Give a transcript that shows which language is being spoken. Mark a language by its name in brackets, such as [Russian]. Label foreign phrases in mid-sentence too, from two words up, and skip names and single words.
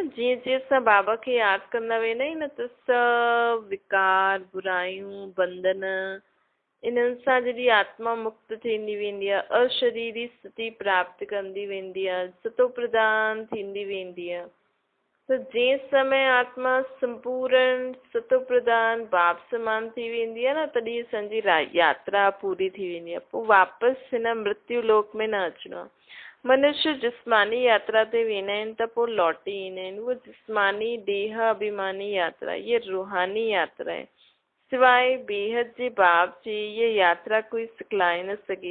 [Sindhi] जीअं जीअं असां बाबा खे यादि कंदा वेंदा आहियूं न, त सभु विकार, बुरायूं, बंधन, इन्हनि सां जॾहिं आत्मा मुक्त थींदी वेंदी आहे, अशरीरी स्थिति प्राप्त कंदी वेंदी आहे, सतो प्रदान थींदी वेंदी आहे। त जंहिं समय आत्मा संपूर्ण सतो प्रदान बाप समान थी वेंदी आहे न, तॾहिं असांजी यात्रा पूरी थी वेंदी आहे। पोइ वापसि हिन मृत्यु लोक में न अचिणो आहे। मनुष्य जिस्मानी यात्रा ते वेंदा आहिनि त पोइ लौटी ईंदा आहिनि। उहा जिस्मानी देह अभिमानी यात्रा, इहा रूहानी यात्रा आहे। सिवाइ बेहद जे बाप जी इहा यात्रा कोई सिखलाए न सघे।